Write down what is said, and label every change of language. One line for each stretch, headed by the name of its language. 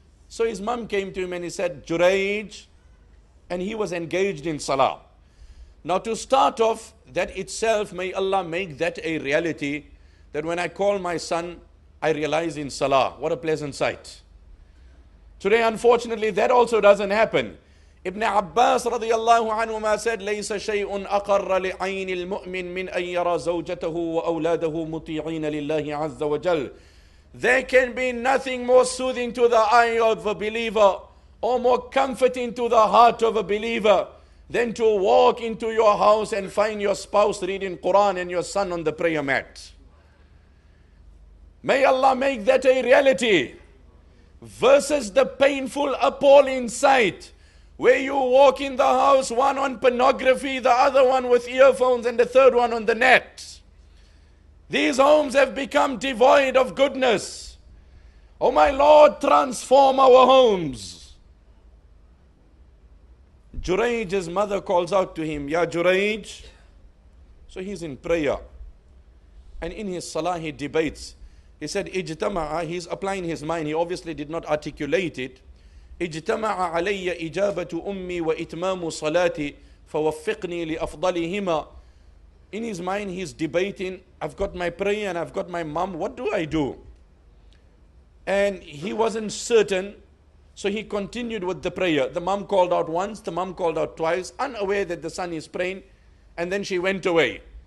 English: So his mom came to him and he said, Jurayj, and he was engaged in salah. Now to start off, that itself, may Allah make that a reality, that when I call my son, I realize in salah. What a pleasant sight. Today, unfortunately, that also doesn't happen. Ibn Abbas radiyallahu anhuma said,
Arabic: لَيْسَ شَيْءٌ أَقَرَّ لِعَيْنِ الْمُؤْمِنِ مِنْ أَنْ يَرَى زَوْجَتَهُ وَأَوْلَادَهُ مُطِيعِينَ لِلَّهِ عَزَّ وَجَلَّ.
English: There can be nothing more soothing to the eye of a believer or more comforting to the heart of a believer than to walk into your house and find your spouse reading Quran and your son on the prayer mat. May Allah make that a reality versus the painful, appalling sight where you walk in the house, one on pornography, the other one with earphones, and the third one on the net. These homes have become devoid of goodness. Oh my Lord, transform our homes. Jurayj's mother calls out to him, Ya Jurayj. So he's in prayer. And in his salah he debates. He said, Ijtama'a, he's applying his mind. He obviously did not articulate it.
Arabic: اجتمع علي إجابة أمي وإتمام صلاتي فوفقني لأفضلهما.
English: In his mind he's debating, I've got my prayer and I've got my mom, what do I do? And he wasn't certain, so he continued with the prayer. The mom called out once, the mom called out twice, unaware that the son is praying, and then she went away.